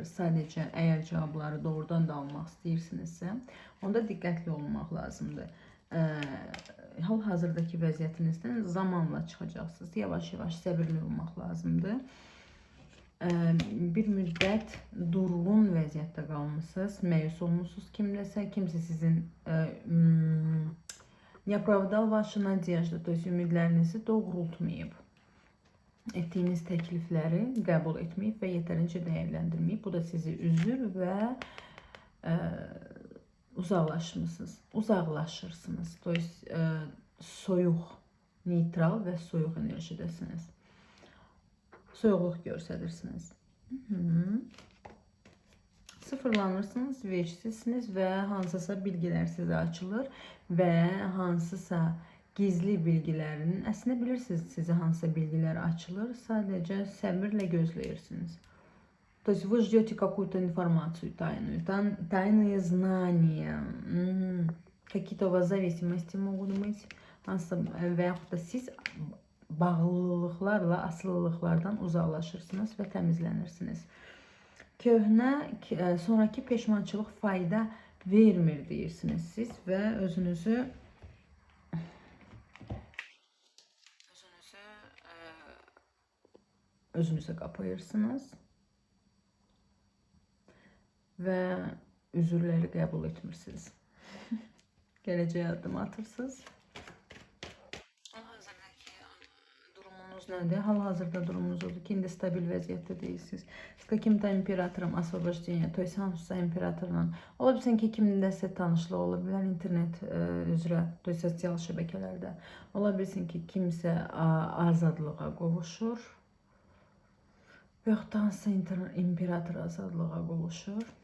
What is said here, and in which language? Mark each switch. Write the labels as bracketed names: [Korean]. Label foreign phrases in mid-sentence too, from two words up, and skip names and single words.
[Azerbaijani] Sadəcə əgər cavabları doğrudan da almaq istəyirsinizsə, onda diqqətli olmaq lazımdır. Hal-hazırdakı vəziyyətinizdən zamanla çıxacaqsınız. Yavaş-yavaş səbirli olmaq lazımdır. Bir müddət durğun vəziyyətdə qalmışsınız, məyus olmuşsunuz kimləsə, kimsə sizin [Russian] не оправдал ваши надежды, то есть [Azerbaijani] ümidlərinizi doğrultmayıb. Etdiyiniz təklifləri qəbul etməyib və yetərincə dəyərləndirməyib. Bu da sizi üzür və uzaqlaşırsınız. [Russian] То есть [Azerbaijani] soyuq, neytral və soyuq enerjidəsiniz. Soyuqluq göstərirsiniz. Sıfırlanırsınız, vecdsizsiniz və hansısa bilgilər sizə açılır və hansısa gizli bilgilərin, əslində bilirsiniz sizə hansısa bilgilər açılır, sadəcə səbirlə gözləyirsiniz. [Russian] То есть вы ждете какую-то информацию тайную, тайные знания, какие-то у вас зависимости могут быть, [Azerbaijani] və yaxud da siz bağlılıqlarla, asılılıqlardan uzaqlaşırsınız və təmizlənirsiniz. Köhnə, sonraki peşmançılıq fayda vermir deyirsiniz siz və özünüzə qapayırsınız və üzürləri qəbul etmirsiniz. Gələcəyə addım atırsınız. Nədir? Hal-hazırda durumunuz odur ki, indi stabil vəziyyətdə deyilsiniz. [Russian] С каким-то императором освобождения, то есть [Azerbaijani] hansısa imperatorla. Ola bilsin ki, kimdəsə tanışlıq ola bilər internet üzrə, [Russian] то есть [Azerbaijani] sosial şəbəkələrdə. Ola bilsin ki, kimsə azadlığa qovuşur. Və yaxud da hansısa imperator azadlığa qovuşur.